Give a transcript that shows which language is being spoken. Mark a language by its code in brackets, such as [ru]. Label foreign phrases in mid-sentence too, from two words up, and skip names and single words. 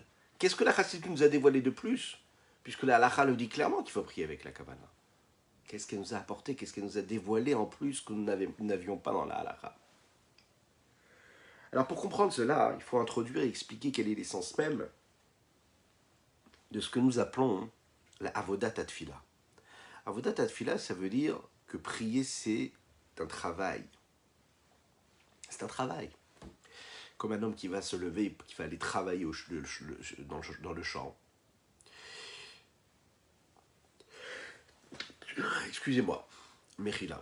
[fr] Qu'est-ce que la chassidoute nous a dévoilé de plus? Puisque la halakha le dit clairement qu'il faut prier avec la kavana. Qu'est-ce qu'elle nous a apporté? Qu'est-ce qu'elle nous a dévoilé en plus que nous n'avions pas dans la halakha? Alors pour comprendre cela, il faut introduire et expliquer quel est l'essence même de ce que nous appelons la [he] עבודת תפילה. עבודת תפילה, [fr] ça veut dire que prier, c'est un travail. C'est un travail. Comme un homme qui va se lever, qui va aller travailler dans le champ. Excusez-moi, Mechila.